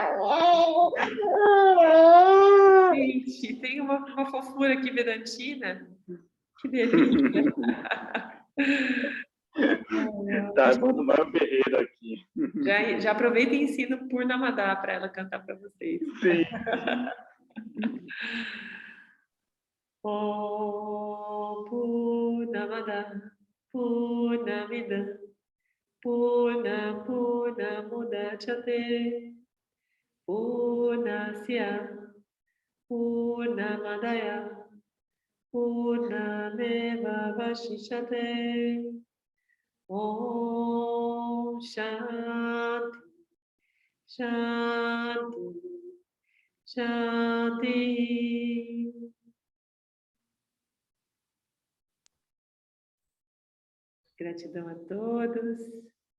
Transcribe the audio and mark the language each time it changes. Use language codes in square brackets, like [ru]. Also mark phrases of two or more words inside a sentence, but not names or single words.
[pt] Gente, tem uma fofura aqui vedantina. Que delícia. Tá armando o maior berreiro aqui. Já aproveita e ensina o Purnamadá para ela cantar para vocês. Sim. [sa] ॐ पूर्णमद पूर्णमिद पूर्ण मुदच्यते पूर्णस्य पूर्णमादय पूर्णमेव वशिष्यते. ॐ शान्ति शान्ति शान्ति. [pt] Gratidão a todos.